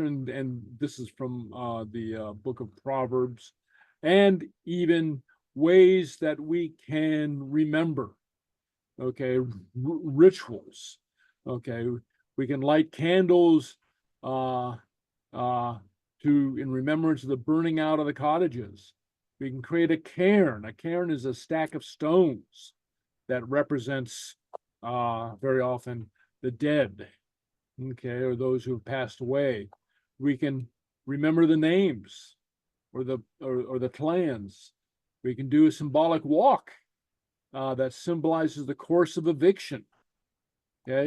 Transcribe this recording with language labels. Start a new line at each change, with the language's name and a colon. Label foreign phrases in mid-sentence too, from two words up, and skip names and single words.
English: And this is from the book of Proverbs, and even ways that we can remember. Okay, rituals. Okay, we can light candles in remembrance of the burning out of the cottages. We can create a cairn. A cairn is a stack of stones that represents very often the dead, okay, or those who have passed away. We can remember the names or the clans. We can do a symbolic walk that symbolizes the course of eviction, okay?